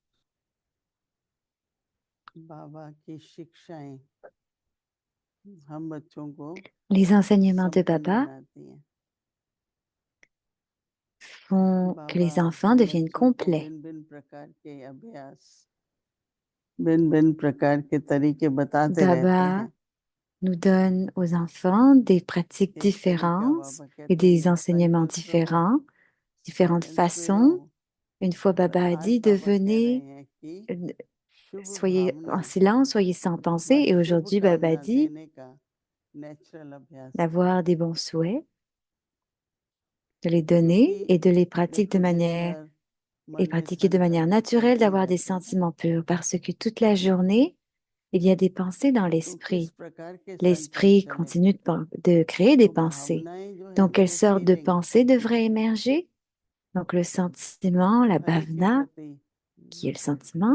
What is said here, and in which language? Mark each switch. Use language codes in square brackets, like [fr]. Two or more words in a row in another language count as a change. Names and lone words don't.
[hi] बाबा की शिक्षाएं हम बच्चों को [fr] Les enseignements de [hi] संपन्न [fr] Baba [hi] बनाती हैं। [fr] font que [hi] बाबा [fr] les enfants [hi] हम [fr] deviennent [hi] बच्चों को [fr] complets. [hi] भिन्न भिन्न प्रकार के अभ्यास, भिन्न भिन्न प्रकार के तरीके बताते रहते [fr] Baba [hi] हैं। [fr] nous donne aux enfants des pratiques [hi] एक तरीका [fr] différentes [hi] बाबा [fr] et [hi] कहते [fr] des [hi] हैं [fr] enseignements [hi] संकल्प रहो, [fr] différents, différentes [hi] साइलेंस में [fr] façons. [hi] रहो। [fr] Une fois, [hi] पर [fr] Baba a [hi] आज [fr] dit, [hi] बाबा कह रहे [fr] devenez, [hi] हैं कि [fr] euh, [hi] शुभ [fr] soyez [hi] भावना [fr] en silence, soyez sans [hi] व [fr] pensée. Et [hi] शुभ [fr] aujourd'hui, Baba [hi] कामना [fr] dit [hi] देने का नेचुरल अभ्यास करो, [fr] d'avoir des bons souhaits, de les donner [hi] क्योंकि [fr] et de les pratiquer [hi] देखो [fr] de [hi] दिन [fr] manière, [hi] भर [fr] et [hi] मन में [fr] pratiquer de manière [hi] संकल्प [fr] naturelle [hi] चलते ही [fr] d'avoir des [hi] रहते हैं। [fr] sentiments purs parce que toute la journée, il y a des pensées dans [hi] तो किस [fr] l'esprit. [hi] प्रकार के संकल्प [fr] L'esprit [hi] चलेंगे? [fr] continue de créer des [hi] तो [fr] pensées. [hi] भावनाएं जो है [fr] Donc, [hi] ना [fr] quelle [hi] वो [fr] sorte de [hi] फीलिंग [fr] pensée devrait émerger? Donc, le sentiment, la [hi] हरि के [fr] bhavana, [hi] प्रति [fr] qui est le sentiment